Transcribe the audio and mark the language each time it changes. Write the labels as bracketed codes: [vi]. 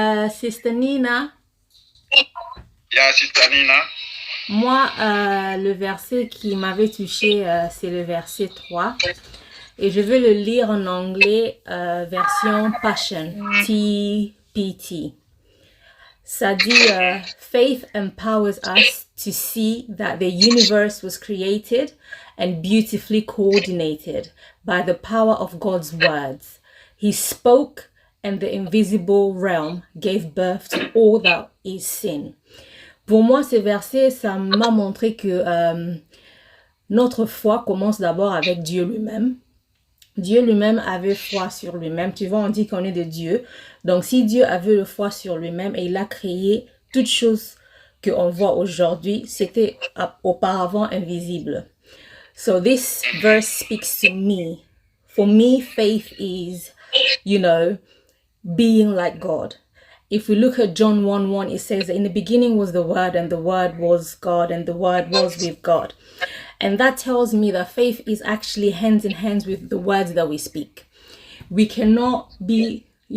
[en] Sister Nina, [fr] Il y a Sister Nina. moi, le verset qui m'avait touché, c'est le verset 3. Et je vais le lire en anglais, version Passion, TPT. Ça dit, [en] faith empowers us to see that the universe was created and beautifully coordinated by the power of God's words. He spoke and the invisible realm gave birth to all that is seen. [fr] Pour moi, ce verset, ça m'a montré que notre foi commence d'abord avec Dieu lui-même. Dieu lui-même avait foi sur lui-même. Tu vois, on dit qu'on est de Dieu. Donc, si Dieu avait le foi sur lui-même et il a créé toutes choses qu'on voit aujourd'hui, c'était auparavant invisible. [en] So, this verse speaks to me. For me, faith is, being like God. If we look at John 1:1, it says that in the beginning was the Word, and the Word was God, and the Word was with God. And that tells me that faith is actually hands in hands with the words that we speak. We cannot be